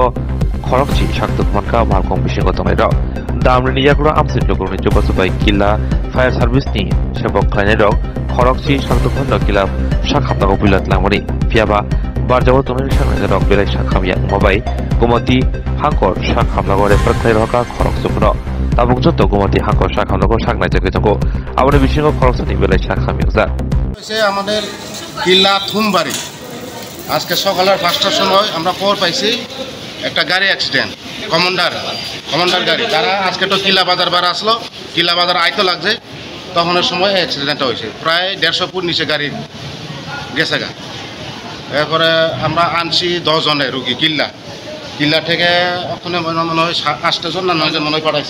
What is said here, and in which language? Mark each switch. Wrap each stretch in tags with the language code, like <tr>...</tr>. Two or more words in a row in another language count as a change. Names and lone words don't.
<trp>khorokchi sakdukumarka markong bisingo tongnai damri yakura amsit lokurni jobasabai killa</trp> <en>fire service</en> <trp>ni sebok klai rok khorokchi sakdukumarka killa sakhapnago bilat langmani piaba barjawo tongnai sangai rok belai sakhamya mobai gomati hangkor sakhamnago refer klai roka khoroksupno tabuk joto gomati hangkor sakhamnago saknai jage jongo abone bisingo khoroksani belai sakhamyakja</trp> <bn>আমাদের কিল্লা থুমবাড়ি আজকে সকালের 5টার সময় আমরা খবর পাইছি একটা গাড়ি অ্যাক্সিডেন্ট কমান্ডার গাড়ি তারা আজকে তো কিল্লা বাজার বার আসলো কিল্লা বাজার আইতো লাগছে তখনের সময় অ্যাক্সিডেন্টটা হয়েছে প্রায় 150 ফুট নিচে গাড়ি গেছে গা এরপরে আমরা আনছি 10 জনের রোগী কিল্লা থেকে ওখানে মনে হয় 8 জন না 9 জন মনে হয় পাঠাইছে।</bn>